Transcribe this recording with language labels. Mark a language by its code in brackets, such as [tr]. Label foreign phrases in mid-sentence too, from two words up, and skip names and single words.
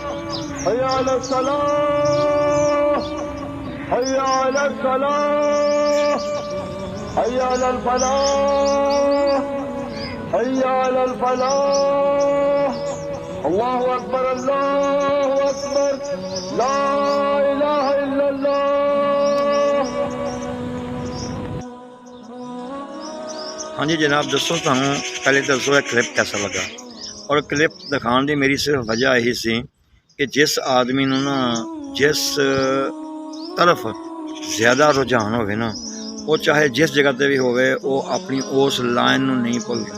[ar] حي على الصلاة حي على الصلاة حي على الفلاح حي على الفلاح. الله أكبر لا إله إلا الله. [pa] ਹਾਂ ਜੀ ਜਨਾਬ, ਦੱਸੋ ਤੁਹਾਨੂੰ ਪਹਿਲੇ ਦੱਸੋ ਯਹ ਕਲਿੱਪ ਕੈਸਾ ਲਗਾ। [hi] और क्लिप दिखाने की मेरी सिर्फ वजह यही सी कि जिस आदमी नूं ना जिस तरफ ज़्यादा रुझान होवे ना वो चाहे जिस जगह पर भी होवे वो अपनी उस लाइन नूं नहीं भुलदा।